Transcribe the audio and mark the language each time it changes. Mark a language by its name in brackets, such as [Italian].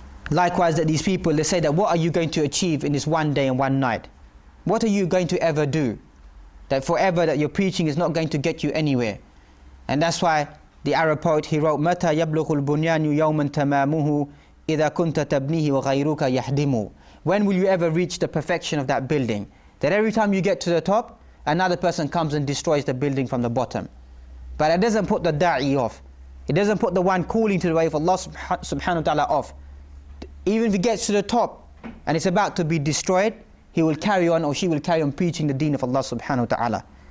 [English] Likewise, that these people, they say that what are you going to achieve in this one day and one night? What are you going to ever do? That forever that your preaching is not going to get you anywhere. And that's why the Arab poet, he wrote, [Arabic] مَتَى يَبْلُغُ الْبُنْيَانُ يَوْمًا تَمَامُهُ إِذَا كُنْتَ تَبْنِيهِ وَغَيْرُكَ يَهْدِمُ. [English] When will you ever reach the perfection of that building? That every time you get to the top, another person comes and destroys the building from the bottom. But it doesn't put the da'i off. It doesn't put the one calling to the way of Allah subhanahu wa ta'ala off. Even if he gets to the top and it's about to be destroyed, he will carry on, or she will carry on preaching the deen of Allah subhanahu wa ta'ala.